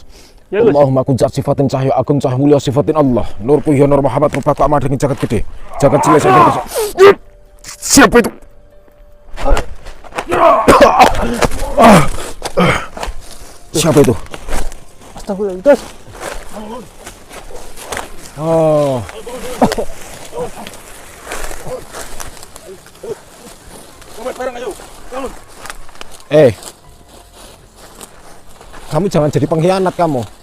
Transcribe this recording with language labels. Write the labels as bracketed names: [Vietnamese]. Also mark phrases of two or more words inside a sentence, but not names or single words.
[Indonesian] Ya, Gus. [Arabic] Allahumma kun zat sifatin [Indonesian] cahaya agung cahaya mulia sifatin Allah. Nur puhya nur Muhammad nur baka amar dengan [Javanese] jagat gede. Jagat cilik [Indonesian] saya. Siapa itu? Siapa itu? Astagfirullah, Gus. Oh. Kamu jangan jadi pengkhianat kamu.